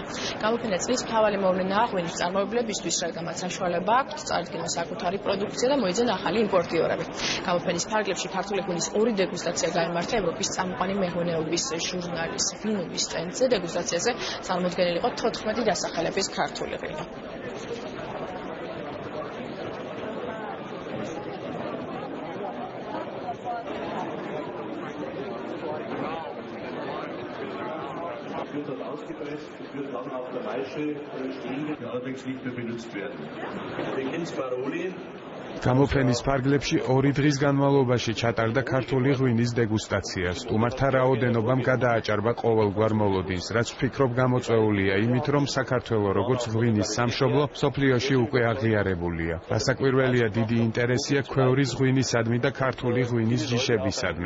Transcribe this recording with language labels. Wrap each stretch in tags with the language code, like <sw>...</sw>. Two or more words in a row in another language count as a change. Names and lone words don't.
<ka>გამოფენა წლის მთავარი მოვლენაა ღვინის წარმოებლებისთვის, რადგან საშუალება აქვთ წარდგინოს საკუთარი პროდუქცია და მოიძენ ახალი იმპორტიორები. გამოფენის ფარგლებში ქართული ღვინის ორი დეგუსტაცია გაიმართა ევროპის წამყვანი მეღვინეობის ჟურნალის ღვინობის სტენდზე. დეგუსტაციაზე წარმოდგენილი იყო 14 დასახელების ქართული ღვინო.</ka> <de>Wird ausgepresst, wird dann auf der Maische stehen, die allerdings nicht mehr benutzt werden. Wir kennen Baroli.</de> <ka>გამოფენის ფარგლებში 2 დღის განმავლობაში ჩატარდა ქართული ღვინის დეგუსტაცია. სტუმართა რაოდენობამ გადააჭარბა ყოველგვარ მოლოდინს, რაც ვფიქრობ გამოწვეულია იმით, რომ საქართველო როგორც ღვინის სამშობლო მსოფლიოში უკვე აღიარებულია. რასაკვირველია, დიდი ინტერესია ქვეურის ღვინისადმი და ქართული ღვინის ჯიშებისადმი.</ka>